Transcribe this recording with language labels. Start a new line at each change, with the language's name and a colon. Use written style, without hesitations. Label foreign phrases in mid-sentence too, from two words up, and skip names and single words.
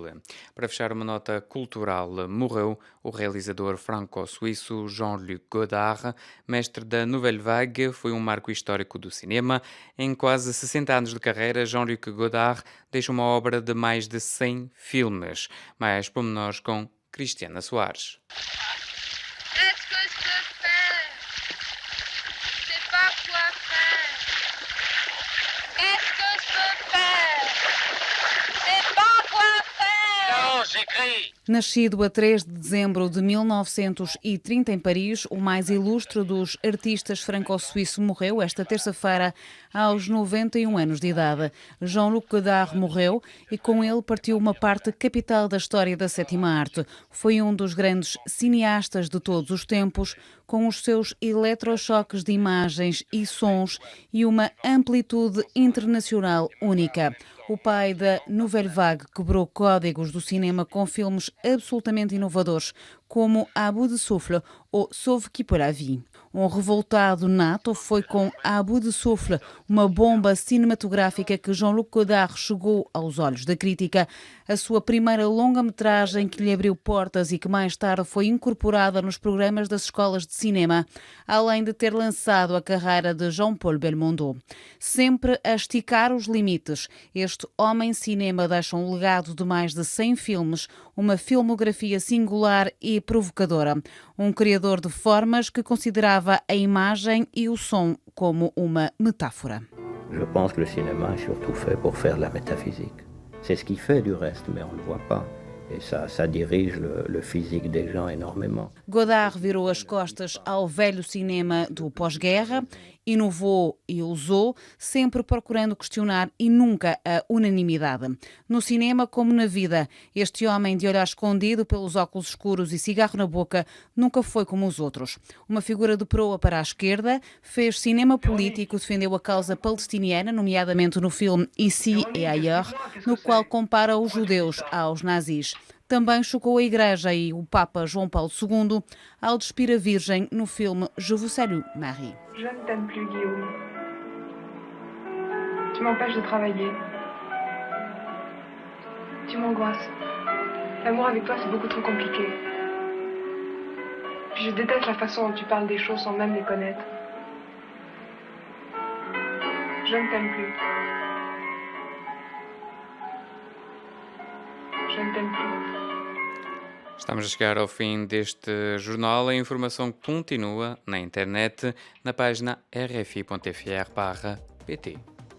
Portuguese: Para fechar uma nota cultural, morreu o realizador franco-suíço Jean-Luc Godard, mestre da Nouvelle Vague, foi um marco histórico do cinema. Em quase 60 anos de carreira, Jean-Luc Godard deixa uma obra de mais de 100 filmes. Mais pormenores com Cristiana Soares.
French: Qu'est-ce que je peux faire? Je sais pas quoi faire. Qu'est-ce que je peux faire? Je sais pas quoi faire. Non, j'écris.
Portuguese: Nascido a 3 de dezembro de 1930 em Paris, o mais ilustre dos artistas franco-suíço morreu esta terça-feira aos 91 anos de idade. Jean-Luc Godard morreu e com ele partiu uma parte capital da história da sétima arte. Foi um dos grandes cineastas de todos os tempos, com os seus eletrochoques de imagens e sons e uma amplitude internacional única. O pai da Nouvelle Vague quebrou códigos do cinema com filmes absolutamente inovadores, como À bout de souffle ou Sauve qui peut la vie. Um revoltado nato, foi com À bout de souffle, uma bomba cinematográfica que Jean-Luc Godard chegou aos olhos da crítica, a sua primeira longa-metragem que lhe abriu portas e que mais tarde foi incorporada nos programas das escolas de cinema, além de ter lançado a carreira de Jean-Paul Belmondo. Sempre a esticar os limites, este homem-cinema deixa um legado de mais de 100 filmes, uma filmografia singular e provocadora. Um criador de formas que considerava a imagem e o som como uma metáfora.
French: Je pense que le cinéma est surtout fait pour faire de la métaphysique. C'est ce qu'il fait du reste, mais on ne le voit pas. Et ça dirige le physique des gens énormément.
Portuguese: Godard virou as costas ao velho cinema do pós-guerra, inovou e usou, sempre procurando questionar e nunca a unanimidade. No cinema, como na vida, este homem de olhar escondido pelos óculos escuros e cigarro na boca nunca foi como os outros. Uma figura de proa para a esquerda, fez cinema político, defendeu a causa palestiniana, nomeadamente no filme Ici et ailleurs, no qual compara os judeus aos nazis. Também chocou a Igreja e o Papa João Paulo II ao despir a Virgem no filme Je vous salue, Marie.
French: Je ne t'aime plus, Guillaume. Tu m'empêches de travailler. Tu m'angoisses. L'amour avec toi, c'est beaucoup trop compliqué. Puis je déteste la façon dont tu parles des choses sans même les connaître. Je ne t'aime plus. Je ne t'aime plus.
Portuguese: Estamos a chegar ao fim deste jornal. A informação continua na internet, na página rfi.fr/pt.